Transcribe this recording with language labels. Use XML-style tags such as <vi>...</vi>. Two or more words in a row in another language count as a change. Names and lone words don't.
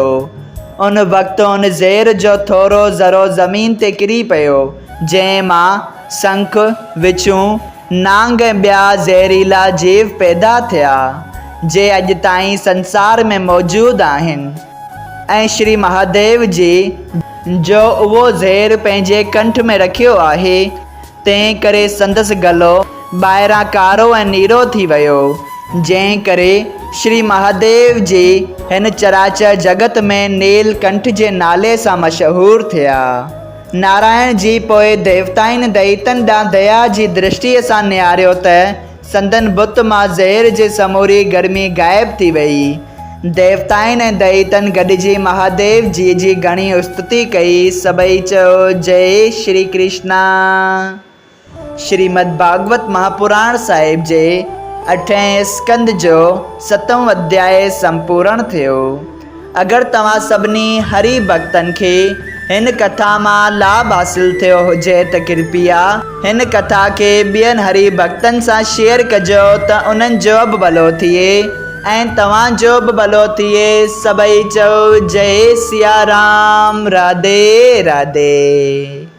<sd>उन वक़्तु उन ज़ेर जो थोरो ज़रो ज़मीन ते किरी पियो, जंहिं मां शंख, विछूं, नांग ऐं ॿिया ज़हरीला जीव पैदा थिया, जे अॼु ताईं संसार में मौजूदु आहिनि। ऐं श्री महादेव जी जो उहो ज़ेर पंहिंजे कंठ में रखियो आहे, तंहिं करे संदसि गलो ॿाहिरां कारो ऐं नीरो थी वियो, जंहिं करे श्री महादेव जी हिन चराचर जगत में नीलकंठ जे नाले सां मशहूरु थिया। नारायण जी पोइ देवताउनि दैतनि ॾांहुं दया जी दृष्टिअ सां निहारियो त संदन बुत मां ज़ेर जी समूरी गर्मी ग़ाइब थी वई। देवताउनि ऐं दैतनि गॾिजी महादेव जी जी घणी स्तुति कई। सभई चयो जय श्री कृष्णा। श्रीमद् भागवत महापुराण साहिब जे 8हें स्कंद जो 7वां अध्याय संपूर्ण थियो। अगरि तव्हां सभिनी हरि भक्तनि खे हिन कथा मां लाभ हासिल थियो हुजे त कृपया हिन कथा खे ॿियनि हरि भक्तनि सां शेयर कजो त उन्हनि जो बि भलो थिए ऐं तव्हांजो बि भलो थिए। सभई चओ जय सिया राम, राधे राधे।</sd>